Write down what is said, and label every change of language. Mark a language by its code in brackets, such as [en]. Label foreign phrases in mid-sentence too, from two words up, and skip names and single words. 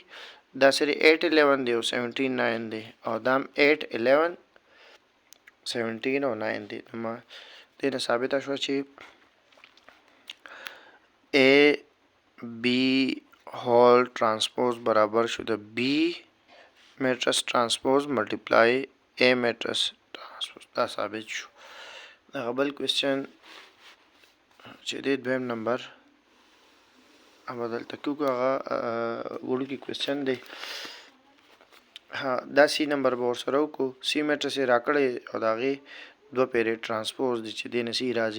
[ps] دا سره 8 11 دی او 17 9 دی او دام 8 11 17 او 9 دی. نو دې نه ثابته شوه چې [en] A B whole transpose [ps] برابر شو د [en] B matrix transpose multiply A matrix transpose. [ps] دا ثابت شو. دغه بل کوېسچن چې دی دویم نمبر هغه دلته کوو هغه وړوکی کوېسچن دی. دا سی نمبر به ورسره وکړو. سی میټرس یې راکړی او د هغې دوه پیرې ټرانسپوز دی چې دې نه سی راځي.